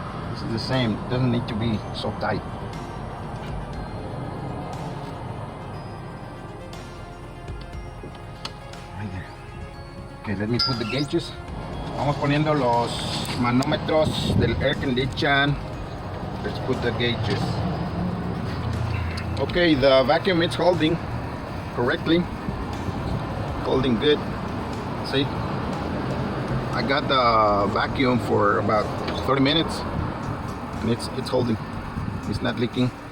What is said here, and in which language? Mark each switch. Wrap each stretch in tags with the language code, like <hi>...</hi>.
<en>This is the same, it doesn't need to be so tight. Right there. Okay, let me put the gauges.</en> <es>Vamos poniendo los manómetros del air condition.</es> <en>Let's put the gauges. Okay, the vacuum is holding correctly. Holding good. See? I got the vacuum for about 30 minutes and it's holding. It's not leaking.</en>